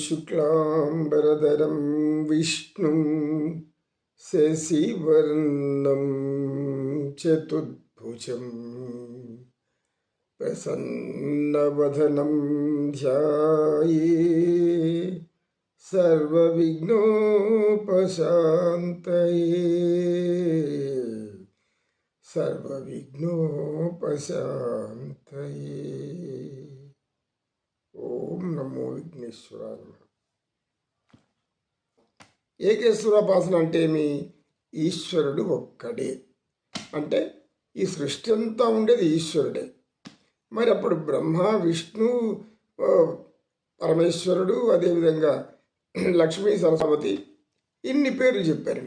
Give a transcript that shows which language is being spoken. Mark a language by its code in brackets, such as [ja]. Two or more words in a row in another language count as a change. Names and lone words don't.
[sa] शुक्लाम्बरधरं विष्णुं शशिवर्णं चतुर्भुजं प्रसन्नवदनं ध्याये सर्वविघ्नोपशान्तये। ॐ नमो विघ्नेश्वराय. [te] ఏకేశ్వరోపాసన అంటే ఏమి? ఈశ్వరుడు ఒక్కడే. అంటే ఈ సృష్టి అంతా ఉండేది ఈశ్వరుడే. మరి అప్పుడు బ్రహ్మ, విష్ణు, పరమేశ్వరుడు, అదేవిధంగా లక్ష్మీ, సరస్వతి, ఇన్ని పేర్లు చెప్పారు.